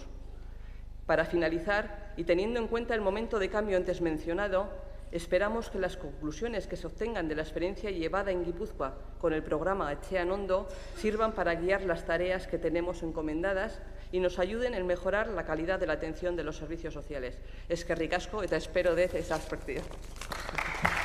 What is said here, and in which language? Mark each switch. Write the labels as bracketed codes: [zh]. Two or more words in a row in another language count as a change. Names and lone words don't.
[es] Para finalizar, y teniendo en cuenta el momento de cambio antes mencionado, esperamos que las conclusiones que se obtengan de la experiencia llevada en Guipúzcoa con el programa Etxean Ondo sirvan para guiar las tareas que tenemos encomendadas y nos ayuden en mejorar la calidad de la atención de los servicios sociales. [eu] Eskerrik asko eta espero dez [es] esas partidas.